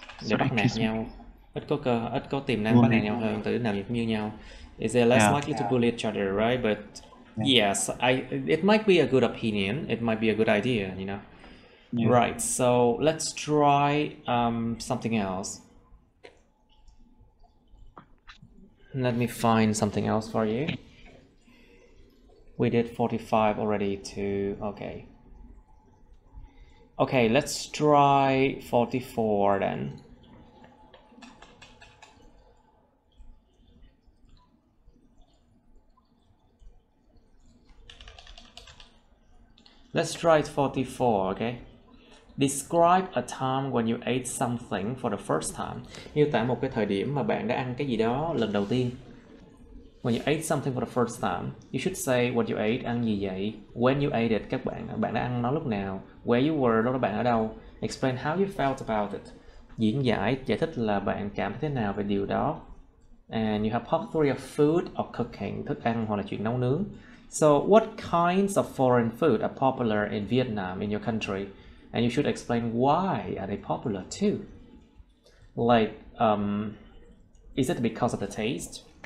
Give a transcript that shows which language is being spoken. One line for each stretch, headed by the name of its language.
Vietnamese: Để bắt nạt nhau, ít có tiềm năng bắt nạt nhau hơn, từ nào như nhau.
English: Is they less likely to bully each other, right? But yes, it might be a good opinion. It might be a good idea, you know. Right. So let's try something else. Let me find something else for you. We did 45 already too. Okay. Okay, let's try 44 then. Let's try 44, okay? Describe a time when you ate something for the first time.
Vietnamese: Miêu tả một cái thời điểm mà bạn đã ăn cái gì đó lần đầu tiên.
English: When you ate something for the first time, you should say what you ate,
Vietnamese: ăn gì vậy?
English: When you ate it,
Vietnamese: bạn đã ăn nó lúc nào?
English: Where you were,
Vietnamese: lúc đó bạn ở đâu?
English: Explain how you felt about it.
Vietnamese: Giải thích là bạn cảm thấy thế nào về điều đó.
English: And you have history of food or cooking,
Vietnamese: thức ăn hoặc là chuyện nấu nướng.
English: So what kinds of foreign food are popular in Vietnam, in your country? And you should explain why are they popular too. Like, is it because of the taste?